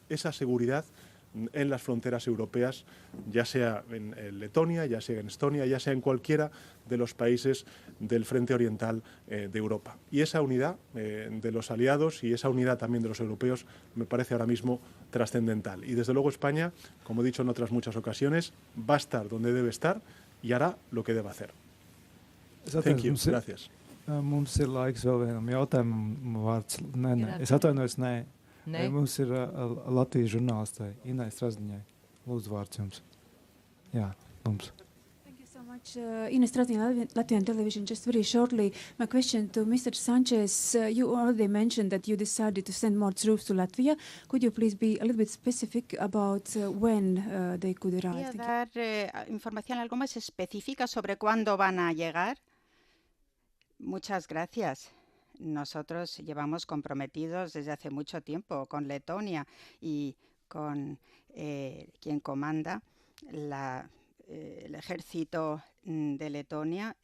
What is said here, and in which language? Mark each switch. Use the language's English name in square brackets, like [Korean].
[Spanish] Esa seguridad en las fronteras europeas, ya sea en Letonia, ya sea en Estonia, ya sea en cualquiera de los países del frente oriental de Europa. Y esa unidad de los aliados y esa unidad también de los europeos me parece ahora mismo trascendental. Y desde luego España, como he dicho en otras muchas ocasiones, va a estar donde debe estar y hará lo que debe hacer. [English] Thank you. Gracias. [Latvian] Mums ir laiks vēl vienam jautājumam. Vārds. Nē. Es atvainojos, nē. Mums ir Latvijas žurnālistai Inai Strazdiņai. Lūdzu, vārds jums. Jā, mums. [English] Thank you so much. Ina Strazdiņa, Latvian television. Just very shortly, my question to Mr. Sanchez. You already mentioned that you decided to send more troops to Latvia. Could you please be a little bit specific about when they could arrive? [Spanish] Voy a dar información algo más específica sobre cuándo van a llegar. Muchas gracias. Nosotros llevamos comprometidos desde hace mucho tiempo con Letonia y con quien comanda el ejército de Letonia.